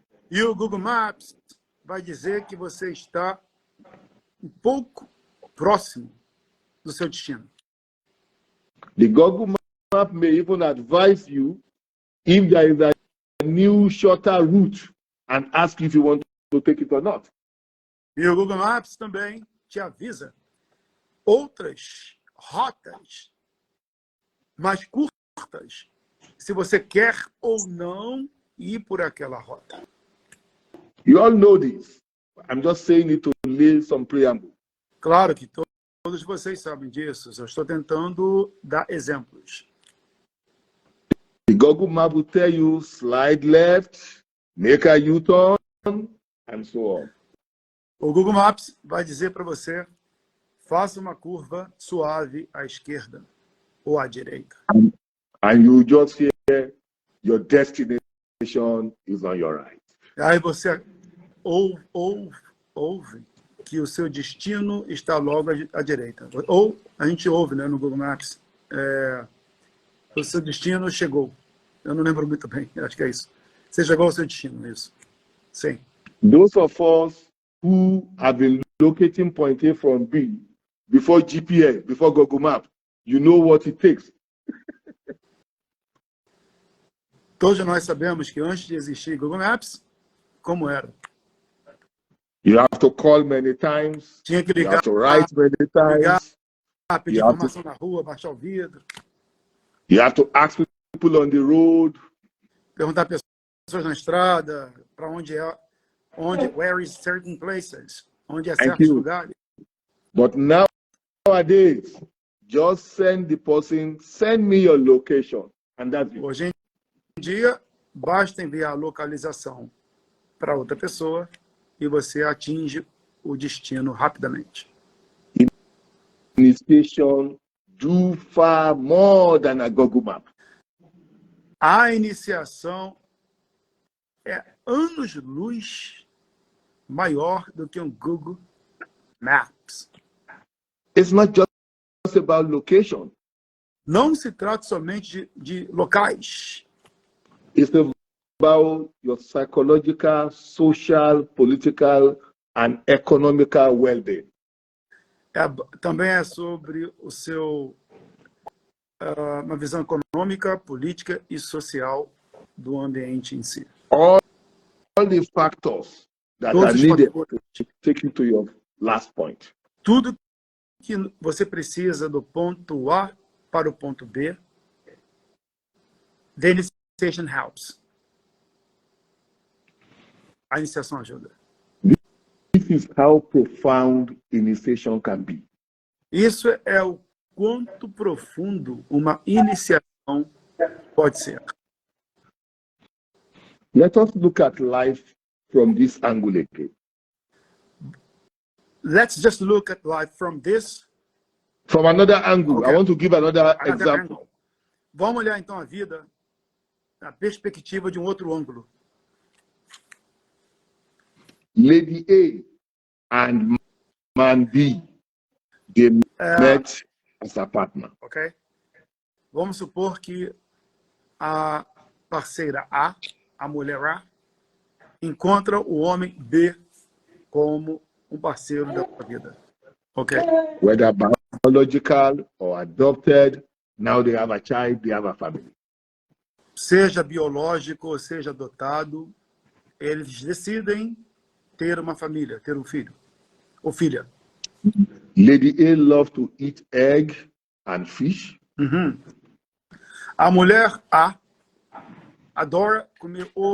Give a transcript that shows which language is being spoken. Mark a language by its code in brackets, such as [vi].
[pt] E o Google Maps vai dizer que você está um pouco próximo do seu destino. [en] The Google Map may even advise you if there is a new shorter route and ask you if you want to take it or not. [pt] E o Google Maps também te avisa outras rotas mais curtas, se você quer ou não ir por aquela rota. [en] You all know this. I'm just saying it to lay some preamble. [pt] Claro que todos vocês sabem disso. Eu estou tentando dar exemplos. [en] The Google Map will tell you slide left, make a U-turn, and so on. [pt] O Google Maps vai dizer para você, faça uma curva suave à esquerda ou à direita. [en] And you just hear your destination is on your right. [pt] Aí você ouve que o seu destino está logo à direita. Ou a gente ouve, né, no Google Maps, o seu destino chegou. Eu não lembro muito bem, acho que é isso. Você chegou ao seu destino, isso. Sim. [en] Those of us who have been locating point A from B before GPS, before Google Maps, you know what it takes. [pt] Todos nós sabemos que antes de existir Google Maps, como era? [en] You have to call many times. [pt] Tinha que ligar, [en] you have to write many times. [pt] Pedir informação na rua, baixar o vidro. [en] You have to ask people on the road. [pt] Perguntar a pessoas na estrada, para onde é, [en] where is certain places, [pt] onde é certos lugares. [en] But nowadays, just send the person, send me your location, and that's it. [pt] Hoje em dia, basta enviar a localização para outra pessoa e você atinge o destino rapidamente. [en] Initiation do far more than a Google Map. [pt] A iniciação é anos-luz maior do que um Google Maps. [en] It's not just about location. [pt] Não se trata somente de locais. [en] It's about your psychological, social, political, and economical well-being. [pt] Também é sobre o seu uma visão econômica, política e social do ambiente em si. [en] All the factors that [pt] Todos [en] are [pt] os [en] needed [pt] fatores, [en] to take you to your last point. [pt] tudo que você precisa do ponto A para o ponto B, [en] the initiation helps. [pt] A iniciação ajuda. [en] This is how profound initiation can be. [pt] Isso é o quanto profundo uma iniciação pode ser. [en] Let us look at life from this angle again. Let's just look at life from this From another angle, Okay. I want to give another example. angle. [pt] Vamos olhar então a vida na perspectiva de um outro ângulo. [en] Lady A and man B, they met as a partner. Ok? [pt] Vamos supor que a parceira A, a mulher A, encontra o homem B como um parceiro da sua vida. Ok? [en] Whether biological or adopted, now they have a child, they have a family. [pt] Seja biológico ou seja adotado, eles decidem ter uma família, ter um filho ou filha. [en] Lady A loves to eat egg and fish. Uhum. [pt] A mulher A adora comer ovo.